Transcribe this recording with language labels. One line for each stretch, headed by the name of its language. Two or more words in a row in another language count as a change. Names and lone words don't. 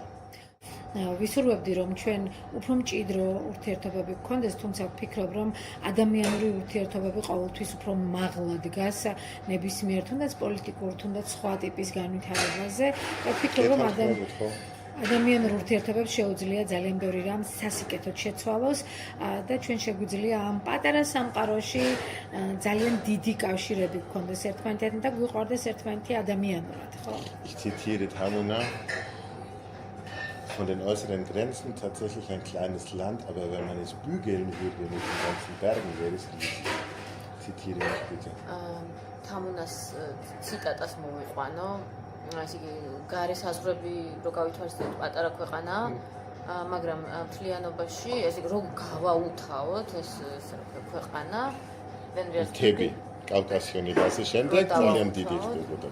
Georgian: ვისურვებდი რომ ჩვენ უფრო მჭიდრო ურთიერთობები გქონდეს, თუმცა ვფიქრობ რომ ადამიანური ურთიერთობები ყოველთვის უფრო მაღლა დგას ნებისმიერ თუნდაც პოლიტიკურ, თუნდაც სხვა ტიპის განვითარებაზე. ვფიქრობ რომ ადამიანურ ურთიერთობებს შეუძლია ძალიან ბევრი რამ სასიკეთოდ შეცვალოს და ჩვენ შეგვიძლია ამ პატარა სამყაროში ძალიან დიდი კავშირები გქონდეს ერთმანეთთან და გვიყვარდეს ერთმანეთი ადამიანურად, ხო?
German: Ich zitiere Hamuna. Von den äußeren Grenzen tatsächlich ein kleines Land, aber wenn man es bügeln würde mit den ganzen Bergen, wäre es riesig. Zitiere mich bitte.
Georgian: თამუნას ციტატას მოვიყვანო. ასე იგი, გარე საზღვრები რო გავითვალისწინოთ პატარა ქვეყანა, მაგრამ მთლიანობაში ესე რომ გავაუთავოთ ეს ქვეყანა მთები კავკასიონი და ასე შემდეგ ძალიან დიდი ხდებოდა.